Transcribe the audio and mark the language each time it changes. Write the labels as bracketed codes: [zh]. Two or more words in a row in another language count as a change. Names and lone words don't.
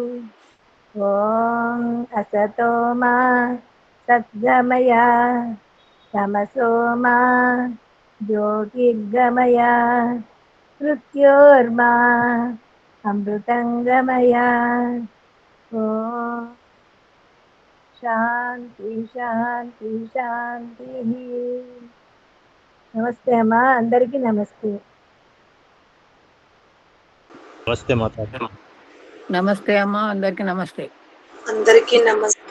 [sa] ॐ असतो मा सद्गमय तमसो मा ज्योतिर्गमय मृत्योर्मा अमृतङ्गमय। ॐ శాంతి శాంతి శాంతి. [te] నమస్తే అమ్మా, అందరికీ నమస్తే. నమస్తే మాతాజీ. నమస్తే అమ్మా, అందరికి నమస్తే. అందరికీ నమస్తే.